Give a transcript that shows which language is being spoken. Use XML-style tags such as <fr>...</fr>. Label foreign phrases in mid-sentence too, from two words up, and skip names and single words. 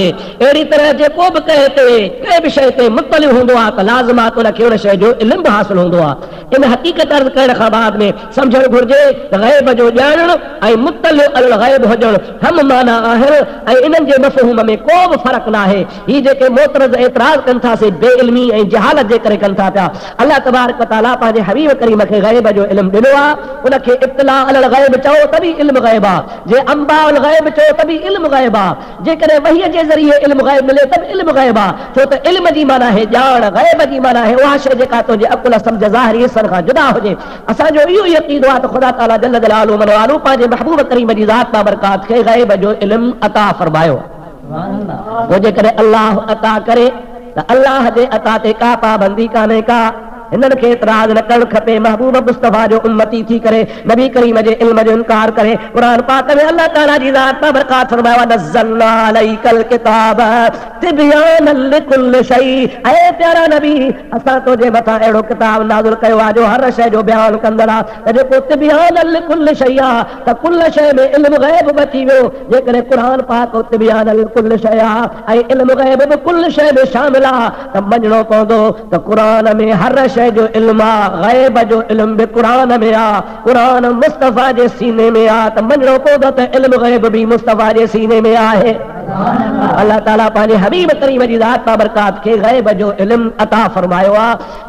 <sd>अहिड़ी तरह जेको बि कंहिं बि शइ ते मुत्तलिउ हूंदो आहे त लाज़िमात उनखे उन शइ जो इल्म बि हासिल हूंदो आहे। इन हक़ीक़त अर्ज़ करण खां बाद में सम्झणु घुरिजे त ग़ैब जो ॼाणण ऐं</sd> <ar>مطلع على الغيب</ar> <sd>हुजण हम माना आहिनि ऐं इन्हनि जे मफ़हूम में को बि फ़र्क़ु न आहे। ही जेके मोतरज़ एतिराज़ कनि था से बेइल्मी ऐं जहालत जे करे कनि था पिया। अल्लाह</sd> <ar>تبارك وتعالى</ar> <sd>पंहिंजे हबीब करीम खे ग़ैब जो इल्म ॾिनो आहे। उनखे</sd> <ar>اطلاع على الغيب</ar> <sd>चओ त बि इल्म ग़ैब आहे। जे</sd> <ar>أنباء الغيب</ar> <sd>चओ त बि इल्म ग़ैब आहे। जेकॾहिं वहीअ जे ज़रिए इल्म ग़ैब मिले त बि इल्म ग़ैब आहे। छो त इल्म जी माना आहे ॼाण, ग़ैब जी माना आहे उहा शइ जेका तुंहिंजे अकुल सम्झ ज़ाहिरी हिस्सनि खां जुदा हुजे। असांजो इहो ई अक़ीदो आहे त ख़ुदा ताला</sd> <ar>جل جلاله</ar> <sd>मन वालू पंहिंजे महबूब करीम जी ज़ात बाबरकात खे ग़ैब जो इल्म अता फरमायो। पोइ जेकॾहिं अल्लाह अता करे त अल्लाह जे अता ते का पाबंदी कान्हे का। हिननि खे इतराज़ न करणु खपे। महबूब मुस्तफ़ा जो उम्मती थी करे नबी करीम जे इल्म जो इनकार करे। क़ुरान पाक में अल्लाह ताला जी ज़ात बाबरकात फरमाया</sd> <ar>نزلنا عليك الكتاب تبيانا لكل شيء.</ar> <sd>ऐ प्यारा नबी असां तुंहिंजे मथां अहिड़ो किताब नाज़िल कयो आहे जो हर शइ जो बयान कंदड़ आहे। त जेको</sd> <ar>تبيانا لكل شيء</ar> <sd>आहे त कुल शइ में इल्म ग़ैब बि अची वियो। जेकॾहिं क़ुरान पाक</sd> <ar>تبيانا لكل شيء</ar> <sd>आहे ऐं इल्म ग़ैब बि कुल शइ में शामिल आहे त मञणो पवंदो त क़ुरान में हर शइ जो इल्म आहे। ग़ैब जो इल्म बि क़ुरान में आहे। क़ुरान मुस्तफ़ा जे सीने में आहे त मञणो पवंदो त इल्म ग़ैब बि मुस्तफ़ा जे सीने में आहे। अल्लाह ताला पंहिंजे हबीब करीम जी ज़ात बाबरकात खे ग़ैब जो इल्म अता फरमायो आहे।</sd>